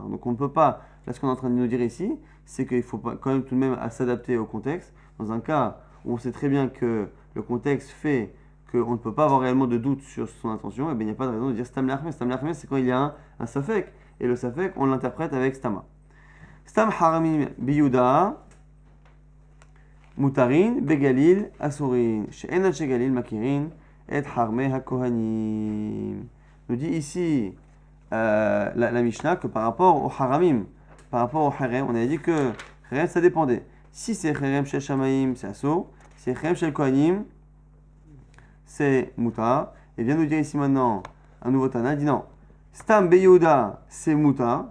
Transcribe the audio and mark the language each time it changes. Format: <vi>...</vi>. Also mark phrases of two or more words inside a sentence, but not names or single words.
<fr>Donc on ne peut pas, là ce qu'on est en train de nous dire ici, c'est qu'il faut quand même tout de même s'adapter au contexte. Dans un cas où on sait très bien que le contexte fait qu'on ne peut pas avoir réellement de doute sur son intention, et bien il n'y a pas de raison de dire</fr> <he>סתם לחומרא. סתם לחומרא,</he> <fr>c'est quand il y a un Safek, et le Safek, on l'interprète avec Stama.</fr> <he>סתם חרמים ביהודה, מותרין, בגליל, אסורין. שאינן שגליל, מכירין, את חרמי הכהנים.</he> <fr>Nous dit ici la Mishnah que par rapport au Haramim, par rapport au Harem, on a dit que Harem ça dépendait. Si c'est</fr> <he>חרם של שמים,</he> <fr>c'est Asur. Si c'est</fr> <he>חרם של כהנים,</he> <fr>c'est Muta. Et vient nous dire ici maintenant un nouveau Tana, il dit non.</fr> <he>סתם ביהודה,</he> <fr>c'est Muta.</fr>